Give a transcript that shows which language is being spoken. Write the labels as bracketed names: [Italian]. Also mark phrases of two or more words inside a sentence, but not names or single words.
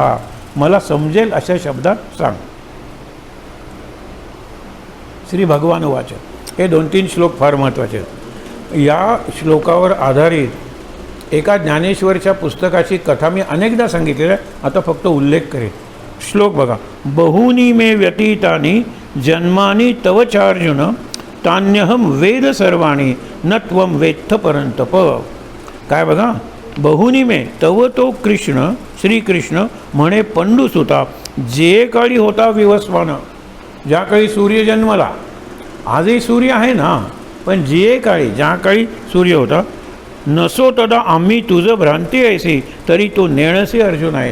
[Marathi] मला समजेल अशा शब्दात सांग. [Sanskrit] श्री भगवान वाच. [Marathi] हे 2-3 श्लोक फार महत्त्वाचे आहेत. या श्लोकावर आधारित एका ज्ञानेश्वरच्या पुस्तकाची कथा मी अनेकदा सांगितलेली आहे, आता फक्त उल्लेख करेन. श्लोक बघा. [Sanskrit] बहूनी मे व्यतीतानी जन्मानी तव चार्जुन तान्यहम वेद सर्वाणी न त्वम वेत्थ परंतप. [Marathi] काय बघा. [Sanskrit] बहुनी मे [Marathi] तव तो कृष्ण श्रीकृष्ण म्हणे पंडुसुता जे काळी होता विवस्वान. ज्या काळी सूर्य जन्मला, आजही सूर्य आहे ना, पण जे काळी, ज्या काळी सूर्य होता, नसो तदा आम्ही तुझं भ्रांती ऐसी तरी तो नेणसी अर्जुन आहे.